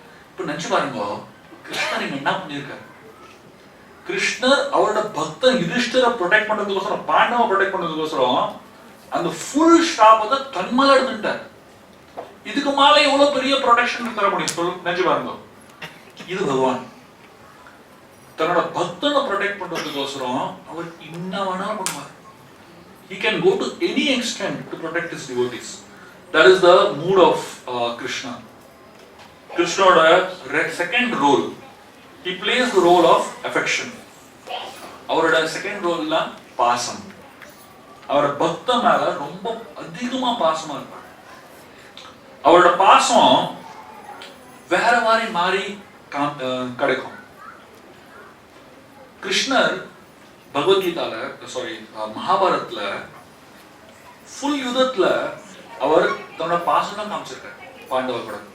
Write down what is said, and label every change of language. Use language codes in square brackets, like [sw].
[ta] இப்ப நினைச்சு பாருங்க, கிருஷ்ணர் இங்க என்ன பண்ணிருக்காரு? கிருஷ்ணர் அவரோட பக்தன் யுதிஷ்டரை ப்ரொடெக்ட் பண்றதுக்கோசரம், பாண்டவ ப்ரொடெக்ட் பண்றதுக்கோசரம் அந்த ஃபுல் ஷாப்பை தன்மேல எடுத்துட்டார். இதுக்கு மேல எவ்வளவு பெரிய ப்ரொடெக்ஷன் தர முடியும் சொல்லு? நினைச்சு பாருங்க. இது பகவான் தன்னோட பக்தனை ப்ரொடெக்ட் பண்றதுக்கோசரம் அவர் என்ன வேணாலும் பண்ணுவார். [en] He can go to any extent to protect his devotees. That is the mood of Krishna. Krishna's second role, he plays the role of affection. [ta] அவரோட [en] second role [ta] la பாசம். அவரோட பக்த மேல ரொம்ப அதிகமா பாசமா இருப்பார். அவரோட பாசம் வேற மாறி கிடைக்கும். கிருஷ்ணர் பகவத்கீதால மகாபாரத்ல ஃபுல் யுத்தத்துல அவர் தன்னோட பாசம் தான் காமிச்சிருக்காரு பாண்டவர் கூட.